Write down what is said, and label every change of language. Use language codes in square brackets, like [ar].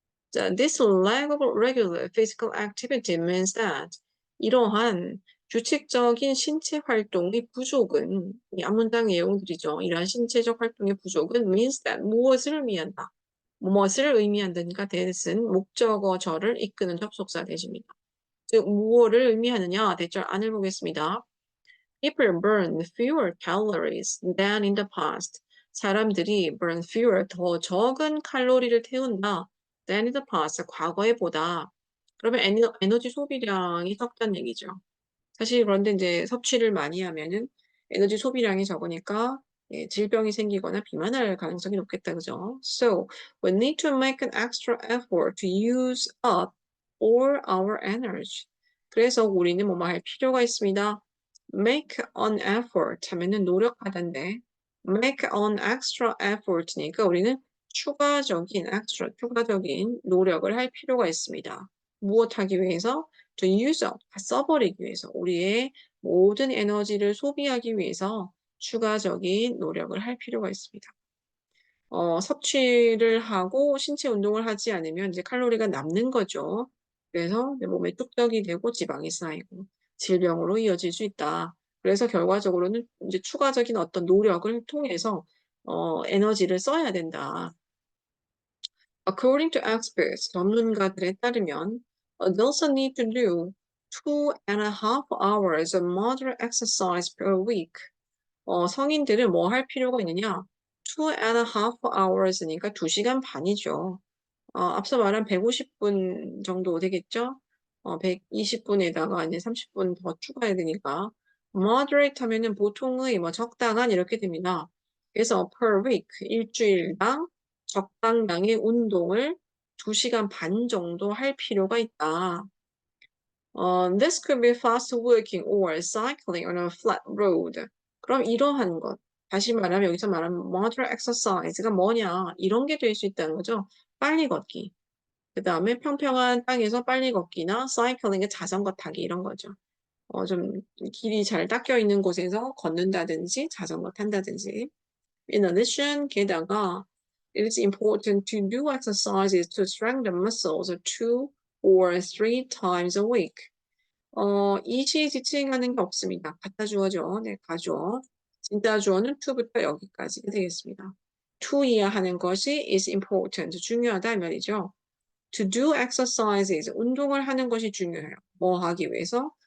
[en] 자, this lack of regular physical activity means that [ko] 이러한 규칙적인 신체 활동의 부족은 이 앞문장 내용들이죠. 이러한 신체적 활동의 부족은 [en] means that [ko] 무엇을 의미한다. 무엇을 의미한다니까 that은 목적어절을 이끄는 접속사 대신입니다. 즉 무엇을 의미하느냐 대절 안을 보겠습니다. [en] People burn fewer calories than in the past. [ko] 사람들이 [en] burn fewer, [ko] 더 적은 칼로리를 태운다. [en] than in the past, [ko] 과거에 보다. 그러면 에너지 소비량이 적다는 얘기죠. 사실 그런데 이제 섭취를 많이 하면은 에너지 소비량이 적으니까 예, 질병이 생기거나 비만할 가능성이 높겠다, 그죠? [en] So, we need to make an extra effort to use up all our energy. [ko] 그래서 우리는 뭐뭐 할 필요가 있습니다. [en] make an effort [ko] 하면은 노력하다인데 [en] make an extra effort [ko] 니까 우리는 추가적인 노력을 할 필요가 있습니다. 무엇하기 위해서? [en] to use up, [ko] 써버리기 위해서, 우리의 모든 에너지를 소비하기 위해서 추가적인 노력을 할 필요가 있습니다. 섭취를 하고 신체 운동을 하지 않으면 이제 칼로리가 남는 거죠. 그래서 내 몸에 뚝딱이 되고 지방이 쌓이고 질병으로 이어질 수 있다. 그래서 결과적으로는 이제 추가적인 어떤 노력을 통해서 에너지를 써야 된다. [en] According to experts, [ko] 전문가들에 따르면, [en] adults need to do 2.5 hours of moderate exercise per week. [ko] 성인들은 뭐 할 필요가 있느냐? 2.5 hours니까 2시간 반이죠. 앞서 말한 150분 정도 되겠죠? 120분에다가 이제 30분 더 추가해야 되니까. moderate 하면은 보통의 뭐 적당한 이렇게 됩니다. 그래서 [en] per week, [ko] 일주일당 적당량의 운동을 2시간 반 정도 할 필요가 있다. [en] This could be fast walking or cycling on a flat road. [ko] 그럼 이러한 것, 다시 말하면 여기서 말하는 [en] moderate exercise [ko] 가 뭐냐, 이런 게 될 수 있다는 거죠. 빨리 걷기. 그 다음에 평평한 땅에서 빨리 걷기나 사이클링, 자전거 타기 이런 거죠. 좀 길이 잘 닦여 있는 곳에서 걷는다든지 자전거 탄다든지. [en] In addition, [ko] 게다가 [en] it is important to do exercises to strengthen muscles 2 or 3 times a week. [ko] 이시 지칭하는 게 없습니다. 갖다 주어죠. 네, 가주어. 진짜 주어는 to부터 여기까지 되겠습니다. to이야 하는 것이 [en] is important, [ko] 중요하다 이 말이죠. [en] To do exercises, [ko] 운동을 하는 것이 중요해요. 뭐 하기 위해서?